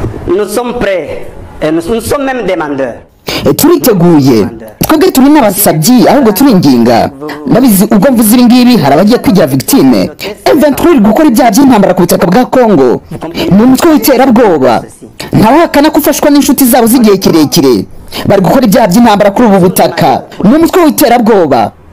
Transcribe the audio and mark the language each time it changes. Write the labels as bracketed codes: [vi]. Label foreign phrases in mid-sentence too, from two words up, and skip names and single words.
[fr] Nous sommes prêts et nous sommes même demandeurs. [rw] turiteguye twebwe turi n'abasabyi ahubwo turinginga ndabizi ubwo mvuze ibi ngibi hari abagiye kwigira victime M23 gukora ibyaha by'intambara ku butaka bwa Kongo ni umutwe w'iterabwoba ntawahakana ko ufashwa n'inshuti zabo z'igihe kirekire bari gukora ibyaha by'intambara kuri ubu butaka ni umutwe w'iterabwoba.